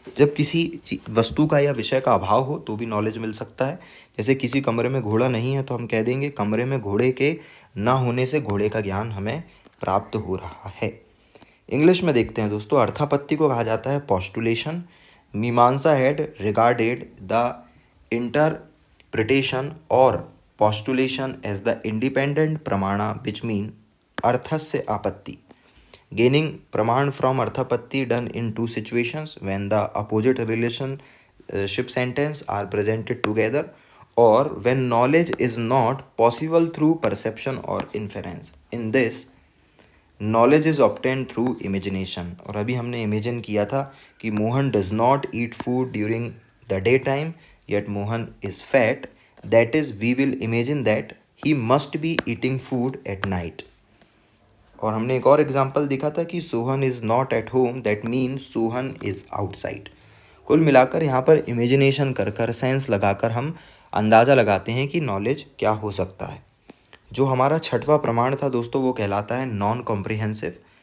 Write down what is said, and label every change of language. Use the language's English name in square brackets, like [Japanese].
[Hindi] जब किसी वस्तु का या विषय का अभाव हो तो भी नॉलेज मिल सकता है। जैसे किसी कमरे में घोड़ा नहीं है तो हम कह देंगे कमरे में घोड़े के ना होने से घोड़े का ज्ञान हमें प्राप्त हो रहा है। इंग्लिश में देखते हैं दोस्तों। अर्थापत्ति को कहा जाता है पोस्टुलेशन। [English] Mimamsa had regarded the interpretation और postulation as the independent pramana, which mean arthasya आपत्ति, gaining praman from arthapatti done in two situations when the opposite relationship sentence are presented together or when knowledge is not possible through perception or inference. In this knowledge is obtained through imagination. [Hindi] और अभी हमने imagine किया था कि [English] Mohan does not eat food during the daytime yet Mohan is fat. That is, we will imagine that he must be eating food at night. [Hindi] और हमने एक और एग्जाम्पल देखा था कि [English] Sohan is not at home, that mean Sohan is outside. [Hindi] कुल मिलाकर यहाँ पर इमेजिनेशन कर सेंस लगाकर हम अंदाज़ा लगाते हैं कि नॉलेज क्या हो सकता है। जो हमारा छठवां प्रमाण था दोस्तों वो कहलाता है नॉन कॉम्प्रिहेंसिव।